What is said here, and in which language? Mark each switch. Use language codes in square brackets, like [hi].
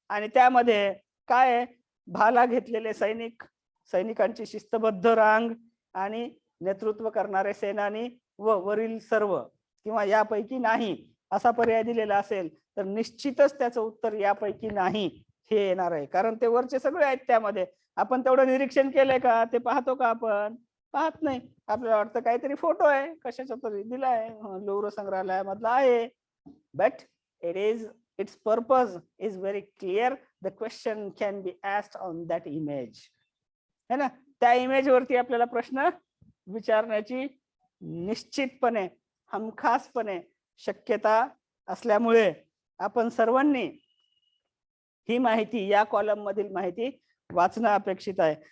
[mr] आणि त्यामध्ये काय, भाला घेतलेले सैनिकांची शिस्तबद्ध रांग आणि नेतृत्व करणारे सेनानी व वरील सर्व किंवा यापैकी नाही असा पर्याय दिलेला असेल तर निश्चितच त्याचं उत्तर यापैकी नाही हे येणार आहे. कारण ते वरचे सगळे आहेत त्यामध्ये. आपण तेवढं निरीक्षण केलंय का ते पाहतो का? आपण पाहत नाही. आपल्याला वाटतं काहीतरी फोटो आहे कशाचा तरी दिलाय, लुव्र संग्रहालयामधला आहे. [en] But its purpose is very clear. The question can be asked on that image. [mr] है ना, त्या इमेज वरती आपल्याला प्रश्न विचारण्याची निश्चितपणे हमखासपणे शक्यता असल्यामुळे आपण सर्वांनी ही माहिती, या कॉलम मधील माहिती वाचणं अपेक्षित आहे.